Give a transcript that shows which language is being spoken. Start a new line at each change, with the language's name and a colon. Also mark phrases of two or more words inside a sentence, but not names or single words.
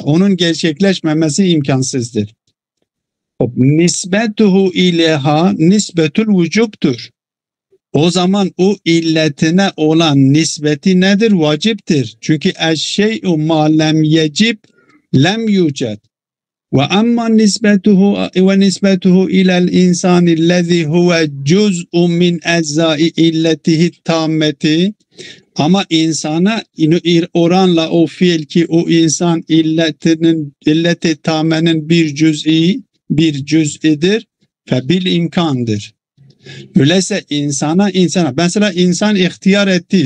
Turkish: Onun gerçekleşmemesi imkansızdır.
Arabic: نسبته إليها نسبة
Turkish: vücubtur. O zaman o illetine olan nispeti nedir? Vaciptir. Çünkü
Arabic: الشيء ما لم يجب لم يوجد. وأما نسبته إلى الإنسان الذي هو جزء من أجزاء إلته التامة.
Turkish: Ama insana oranla o fiil ki o insan illeti tamenin bir cüz'idir ve bil imkandır. Öyleyse insana mesela insan ihtiyar etti.